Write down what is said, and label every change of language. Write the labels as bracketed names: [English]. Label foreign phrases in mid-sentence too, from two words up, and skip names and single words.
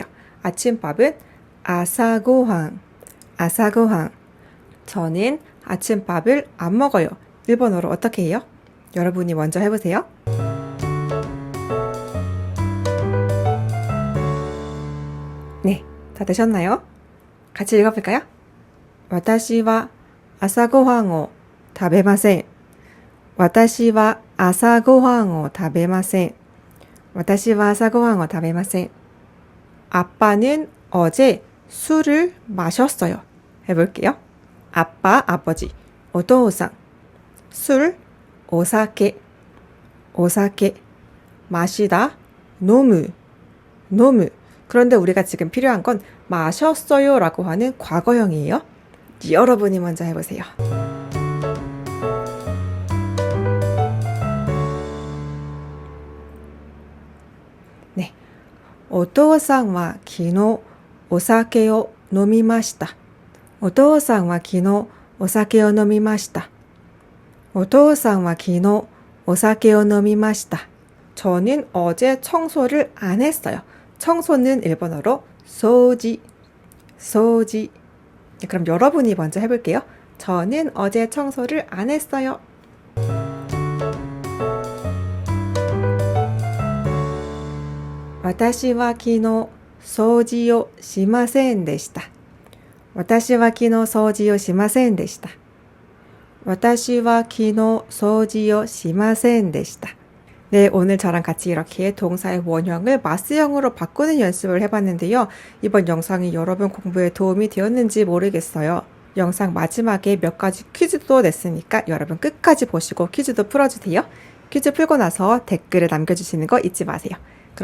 [Korean] 아침밥은 [Japanese] 朝ごはん、朝ごはん. [Korean] 저는 아침밥을 안 먹어요. 일본어로 어떻게 해요? 여러분이 먼저 해보세요. 네, 다 되셨나요? 같이 읽어볼까요? [Japanese] 私は朝ごはんを食べません。私は朝ごはんを食べません。私は朝ごはんを食べません。 [Korean] 아빠는 어제 술을 마셨어요. 해볼게요. 아빠, 아버지, 오토우상. 술, [Japanese] お酒、お酒, [Korean] 마시다, [Japanese] 飲む、飲む. [Korean] 그런데 우리가 지금 필요한 건 마셨어요 라고 하는 과거형이에요. 여러분이 먼저 해보세요. 네. [Japanese] お父さんは昨日お酒を飲みました。お父さんは昨日お酒を飲みました。お父さんは昨日お酒を飲みました。 [Korean] 저는 어제 청소를 안 했어요. 청소는 일본어로 [Japanese] 掃除、掃除. [Korean] 그럼 여러분이 먼저 해볼게요. 저는 어제 청소를 안 했어요. [Japanese] 私は昨日掃除をしませんでした。私は昨日掃除をしませんでした。私は昨日掃除をしませんでした。 [Korean] 네, 오늘 저랑 같이 이렇게 동사의 원형을 마스형으로 바꾸는 연습을 해봤는데요. 이번 영상이 여러분 공부에 도움이 되었는지 모르겠어요. 영상 마지막에 몇 가지 퀴즈도 냈으니까 여러분 끝까지 보시고 퀴즈도 풀어주세요. 퀴즈 풀고 나서 댓글을 남겨주시는 거 잊지 마세요.